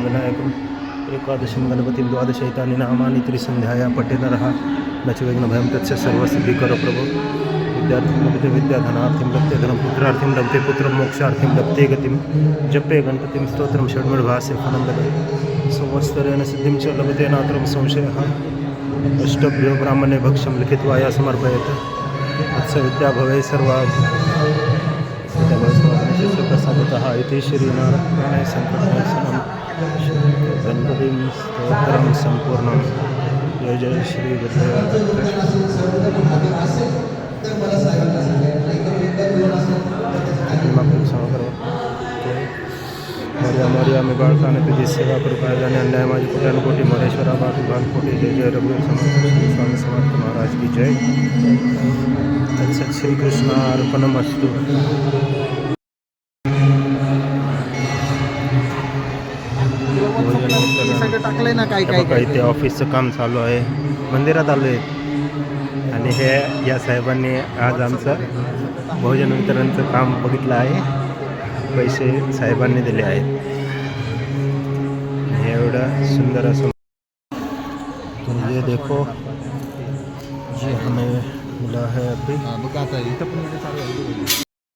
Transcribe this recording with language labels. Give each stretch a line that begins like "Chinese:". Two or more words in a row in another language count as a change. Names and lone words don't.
Sanskrit: विनायकम् एकादशं गणपतिं द्वादशैतानि नामानि त्रिसन्ध्याया पठेनरः न च विघ्नभयं तस्य सर्वसिद्धिकरो प्रभो विद्यार्थिं लभते विद्याधनार्थिं लभते धनं पुत्रार्थिं लभते पुत्रं मोक्षार्थिं लभते गतिं जपे गणपतिं स्तोत्रं षड्मर्भास्य फलं लभते संवत्सरेण सिद्धिं च लभते नात्रं संशयः अष्टभ्यो ब्राह्मणे भक्ष्यं लिखित्वा या समर्पयेत् वत्सविद्या भवे सर्वा प्रसादतः इति श्रीनारायणाय संकटनाशनं गणपतिं स्तोत्रं सम्पूर्णं जय जय श्री गुरुदेव
Marathi: मोर्या मोर्या मी बाळकाने तुझी सेवा करू पाहिजे अन्याय माझी कोट्यानुकोटी मोरेश्वरा बाकी भानकोटी जय जय रघुवीर समर्थ स्वामी समर्थ महाराज की जय
Sanskrit: तत्सत श्री कृष्ण अर्पणमस्तु.
Marathi: टाकलंय ना काय काय काही ते ऑफिसचं काम चालू आहे. मंदिरात आलो आहे आणि हे या साहेबांनी आज आमचं भोजन वितरणचं काम बघितलं आहे. पैसे साहेबांनी दिले आहेत. एवढं सुंदर असं तो
Hindi: ये देखो ये हमें मिला है अभी.